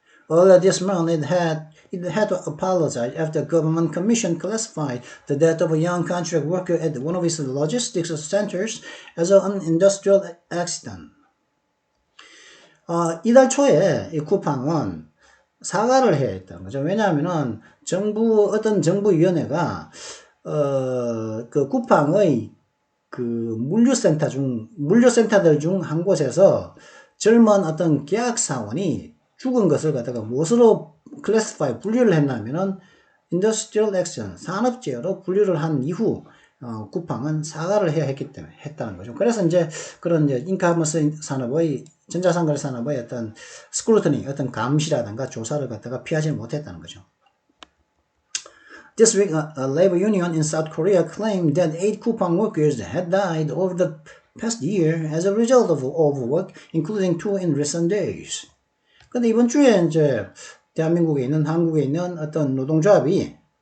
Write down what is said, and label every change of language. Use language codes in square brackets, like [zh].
[en] Earlier this month, it had to apologize after the government commission classified the death of a young contract worker at one of its logistics centers as an industrial accident. [ko] 이달 초에 이 쿠팡은 사과를 해야 했다는 거죠. 왜냐하면은 어떤 정부위원회가 그 쿠팡의 그 물류센터들 중 한 곳에서 젊은 어떤 계약사원이 죽은 것을 갖다가 무엇으로 분류를 했냐면은 [en] industrial action, [ko] 산업재해로 분류를 한 이후 쿠팡은 사과를 해야 했다는 거죠. 그래서 이제 그런 인카머스 산업의, 전자상거래 산업의 어떤 스크루트니, 어떤 감시라든가 조사를 갖다가 피하지 못했다는 거죠. [en] This week, a labor union in South Korea claimed that 8 Coupang workers had died over the past year as a result of overwork, including 2 in recent days. [ko] 근데 이번 주에 이제 대한민국에 있는, 한국에 있는 어떤 노동조합이겠죠.